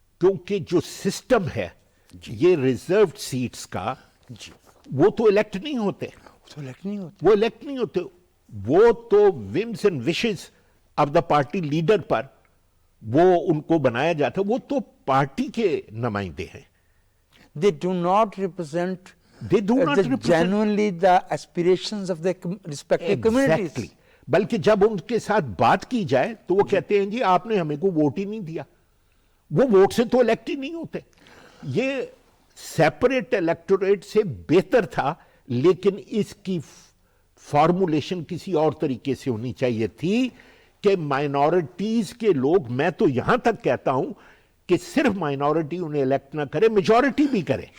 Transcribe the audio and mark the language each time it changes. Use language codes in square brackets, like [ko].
[hi] क्योंकि जो सिस्टम है ये रिजर्व्ड सीट्स का, जी, वो तो इलेक्ट नहीं होते, तो इलेक्ट नहीं होते. वो इलेक्ट नहीं होते, वो तो [en] whims and wishes of the party leader [hi] पर वो उनको बनाया जाता है, वो तो पार्टी के नुमाइंदे हैं. [en] They do not represent genuinely the aspirations of their respective communities. Exactly. [hi] बल्कि जब उनके साथ बात की जाए तो वो कहते हैं जी आपने हमें को वोट ही नहीं दिया. वो वोट से तो इलेक्ट ही नहीं होते. ये सेपरेट इलेक्टोरेट से बेहतर था, लेकिन इसकी फॉर्मुलेशन किसी और तरीके से होनी चाहिए थी कि माइनॉरिटीज के लोग, मैं तो यहां तक कहता हूं कि सिर्फ माइनॉरिटी उन्हें इलेक्ट ना करे, मेजॉरिटी भी करे.